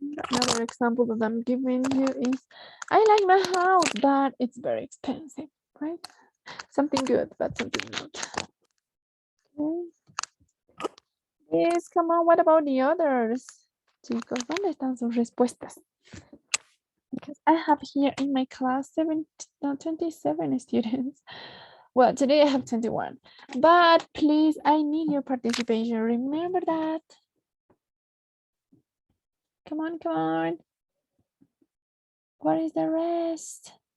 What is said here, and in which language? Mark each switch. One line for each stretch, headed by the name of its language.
English: Another example that I'm giving you is, I like my house, but it's very expensive, right? Something good, but something not. Okay. Yes, come on, what about the others?
Spanish: Chicos, ¿dónde están sus respuestas?
English: Because I have here in my class 27 students. Well, today I have 21, but please, I need your participation. Remember that. Come on, come on. Where is the rest?